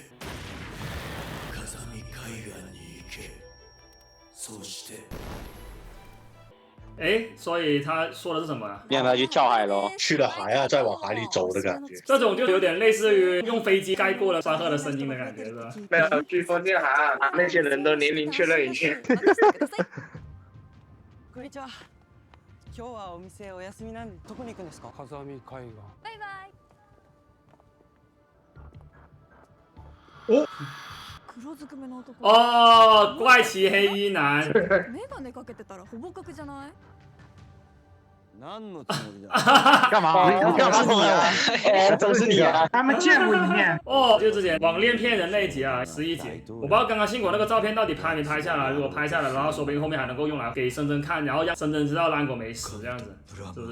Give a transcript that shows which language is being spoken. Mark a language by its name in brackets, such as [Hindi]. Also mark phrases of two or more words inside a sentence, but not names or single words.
[Chinese] 哎，所以他说的是什么啊？让他去跳海喽。去了海啊，再往海里走的感觉。这种就有点类似于用飞机盖过了川鹤的声音的感觉，是吧？没有，飓风进海，那些人都年龄确认一下。 [Japanese] こんにちは。今日はお店お休みなんでどこに行くんですか？風見海岸。バイバイ。 [Chinese] 哦， [Japanese] 黒ずくめの男。 [Chinese] 哦，怪奇黑衣男。 [Japanese] メガネかけてたらほぼ角じゃない？ [Chinese] 干嘛？你干嘛？都是你啊！他们见过一面。哦，就之前网恋骗人那一集啊，11集，我不知道刚刚信果那个照片到底拍没拍下来。如果拍下来，然后说不定后面还能够用来给深圳看，然后让深圳知道蓝狗没死这样子，是不是？